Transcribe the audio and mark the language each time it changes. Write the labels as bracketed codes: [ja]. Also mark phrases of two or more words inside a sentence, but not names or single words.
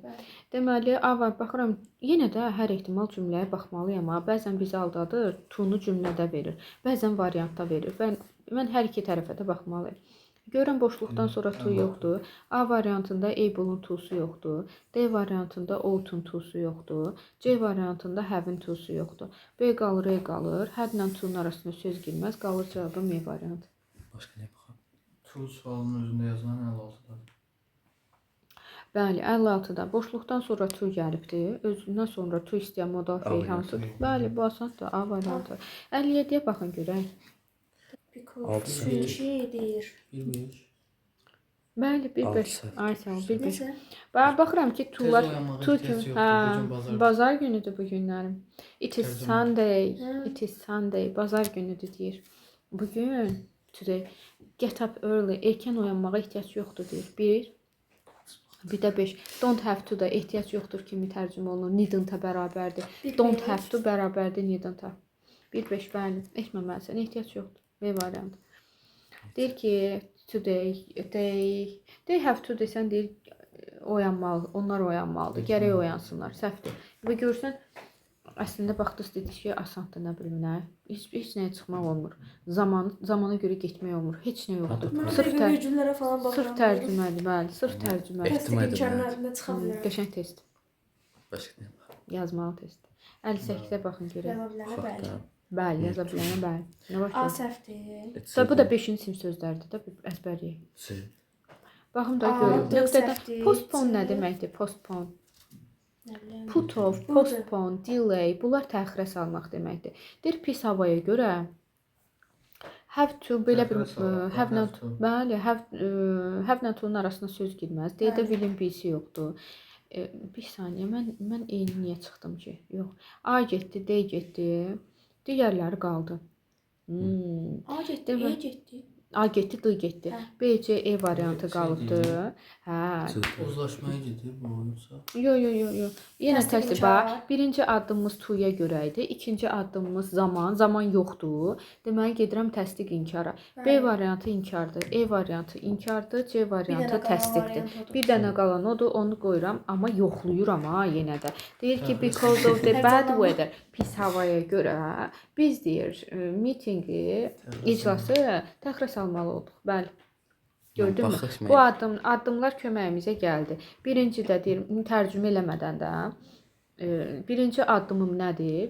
[az] Deməli, A var, baxıram, yenə də hər ehtimal cümləyə baxmalıyam. Bəzən bizi aldadır, to-nu cümlədə verir. Bəzən variantda verir. Mən hər iki tərəfə də baxmalıyım. Görürəm, boşluqdan sonra to yoxdur. A variantında able-un to-su yoxdur. D variantında ought-un to-su yoxdur. C variantında have-in to-su yoxdur. B qalır, E qalır. Had-lə to-nun arasında söz girməz. Qalır cavabım E variantı. Başqa nə baxaq? To sualının özündə yazılan 56-dadır. Bəli, 56-da boşluqdan sonra tu gəlibdi. Özündən sonra tu istəyən modal feil hansıdır? Bəli, bu asandır. A variantı. 57-yə baxın görək. Because çünki deyir. 1-5. Bəli, 1-5. Altı. Ay sağ ol, 1-5. Necə? Bax, baxıram ki, tular oyanmağa tu ehtiyac kimi. yoxdur, bu gün bazar. Bazar günüdür bu günlərim. [en] It is [az] Tərcümə. Sunday. Hə. [en] It is Sunday. [az] Bazar günüdür deyir. [en] Bugün today get up early. [az] Erkən oyanmağa ehtiyac yoxdur deyir. Bir də 5. [en] Don't have to [az] da ehtiyac yoxdur kimi tərcümə olunur. Needn't-a bərabərdir. [en] Don't have to [az] bərabərdir needn't-a. 1-5 bəli. Etməməlisən. Ehtiyac yoxdur. B variantı. Deyir ki [en] today they have to [az] desən deyir oyanmalı. Onlar oyanmalıdır. Gərək oyansınlar. Səhvdir. Və görsən əslində baxdınız dedik ki asandır nə bilim nə. Heç nəyə çıxmaq olmur. Zamana görə getmək olmur. Heç nə yoxdur. Mən Sırf də virgüllərə falan baxıram. Sırf tərcümədir, bəli. Sırf tərcümədir. Təsdiq imkanlarında çıxa bilər. Qəşəng test. Başqa nə? Yazmalı test. 58-ə baxın görək. Yaza bilənə bəli. Bəli, yaza bilənə bəli. Nə A başlayır? səhvdir. Da bu da 5-ci sinif sözlərdir də əzbərləyək. C. Baxım da A, görün. D Nöqtədən səhvdir. postpone nə C. deməkdir? Postpone. Nə bilim. [en] Put off, [az] Budur. [en] postpone, delay. [az] Bunlar təxirə salmaq deməkdir. Deyir pis havaya görə [en] have to [az] belə bir Təxirə salmaq, [en] have not, have to. [az] bəli, [en] have not- [az] un arasına söz girməz. Deyir də Bəli. wilin birisi yoxdur. Bir saniyə, mən eyni niyə çıxdım ki? Yox. A getdi, D getdi. Digərləri qaldı. A getdi, Demə. E getdi. A getdi, D getdi. Hə. B, C, E variantı C qalıbdı. Hə. C. Uzlaşmaya gedir bu yoxsa? Yo. Yenə Təsdiq təsdiq inkar. bax. Birinci addımımız to-ya görə idi. İkinci addımımız zaman yoxdur. Deməli gedirəm təsdiq inkara. B Bəli. variantı inkardır, E variantı inkardır, C variantı dənə qalan təsdiqdir. variant odur. Bir dənə qalan odur, onu qoyuram, amma yoxluyuram ha yenə də. Deyir ki Hə, [en] because of the [az] Hər bad zaman- weather, pis havaya görə biz deyir mitinqi, iclası təxirə salmalı olduq. Bəli. Gördünmü? Baxışmayın. Bu addımlar köməyimizə gəldi. Birinci də deyir, tərcümə eləmədən də birinci addımım nədir?